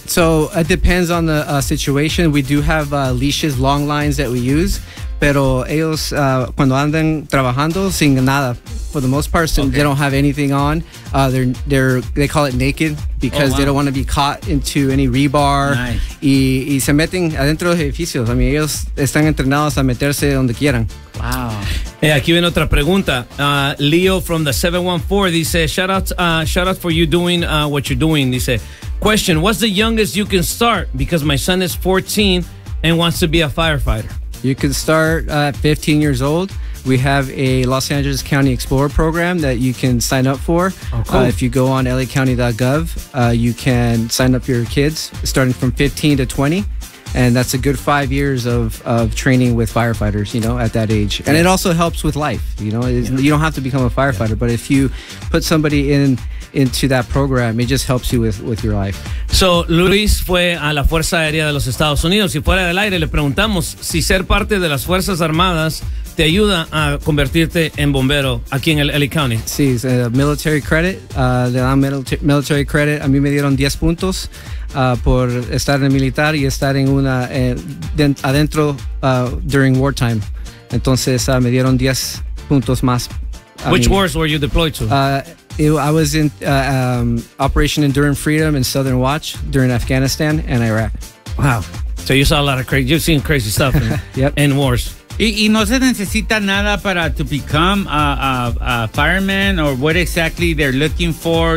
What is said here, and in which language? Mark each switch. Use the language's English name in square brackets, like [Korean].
[English] So it depends on the situation. We do have leashes, long lines that we use, [Spanish] pero ellos cuando andan trabajando sin nada, [English] for the most part, they don't have anything on. They call it naked because they don't want to be caught into any rebar. Nice. [Spanish] Y se meten adentro de edificios. [English] I mean, [Spanish] ellos están entrenados a meterse donde quieran. [English] Wow. [Spanish] Hey, aquí viene otra pregunta. [English] Leo from the 714 dice, shout out for you doing what you're doing. Dice, question, what's the youngest you can start? Because my son is 14 and wants to be a firefighter. You can start at 15 years old. We have a Los Angeles County Explorer program that you can sign up for. Oh, cool. If you go on lacounty.gov, you can sign up your kids starting from 15 to 20. And that's a good 5 years of training with firefighters, you know, at that age. And it also helps with life, you know. You don't have to become a firefighter, but if you put somebody into that program, it just helps you with your life. [Spanish] So Luis fue a la Fuerza Aérea de los Estados Unidos y fuera del aire le preguntamos si ser parte de las Fuerzas Armadas te ayuda a convertirte en bombero aquí en el LA County. Sí, es [English] military credit. [Spanish] Le dan military credit. A mí me dieron 10 puntos por estar en el militar y estar en una adentro [English] during wartime. [Spanish] Entonces me dieron 10 puntos más. [English] Which wars were you deployed to? I was in Operation Enduring Freedom and Southern Watch during Afghanistan and Iraq. Wow. So you saw a lot of crazy, you've seen crazy stuff in wars. [Spanish] Y no se necesita nada para [English] to become a fireman or what exactly they're looking for.